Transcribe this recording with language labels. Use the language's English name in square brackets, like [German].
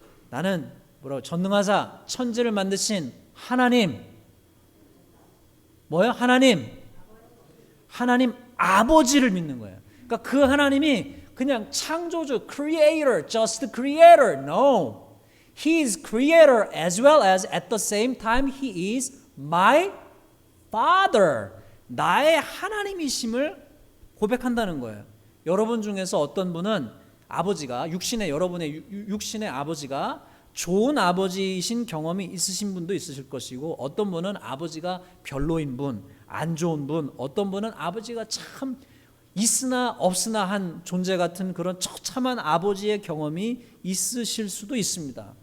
[Korean] 나는 뭐라고? 전능하사 천지를 만드신 하나님, 뭐요? 하나님 아버지를 믿는 거예요. 그러니까 그 하나님이 그냥 창조주, [English] creator, just creator. No, He is creator as well as at the same time He is my Father. [Korean] 나의 하나님이심을 고백한다는 거예요. 여러분 중에서 어떤 분은 아버지가, 여러분의 육신의 아버지가 좋은 아버지이신 경험이 있으신 분도 있으실 것이고, 어떤 분은 아버지가 별로인 분, 안 좋은 분, 어떤 분은 아버지가 참 있으나 없으나 한 존재 같은 그런 처참한 아버지의 경험이 있으실 수도 있습니다.